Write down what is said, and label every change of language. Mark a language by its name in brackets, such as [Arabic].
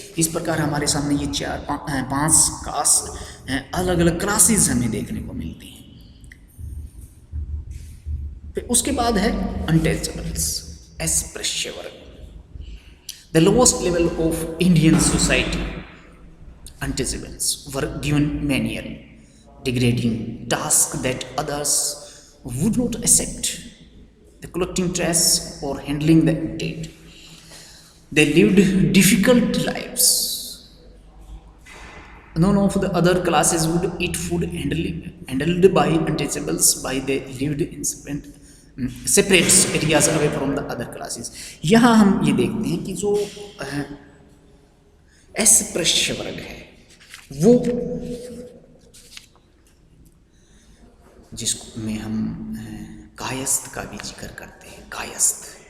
[Hindi] इस प्रकार हमारे सामने ये 4-5 कास्ट अलग अलग क्लासेस हमें देखने को मिलती हैं। फिर उसके बाद है अनटचेबल्स, अस्पृश्य वर्ग, [English] The lowest level of Indian society. Untouchables were given menial, degrading tasks that others would not accept, the collecting trash or handling the dead. They lived difficult lives. None of the other classes would eat food handled by untouchables, by they lived in separate areas away from the other classes. [Hindi] यहाँ हम ये देखते हैं कि जो अस्पृश्य वर्ग है वो, जिसमें हम कायस्थ का भी जिक्र करते हैं। कायस्थ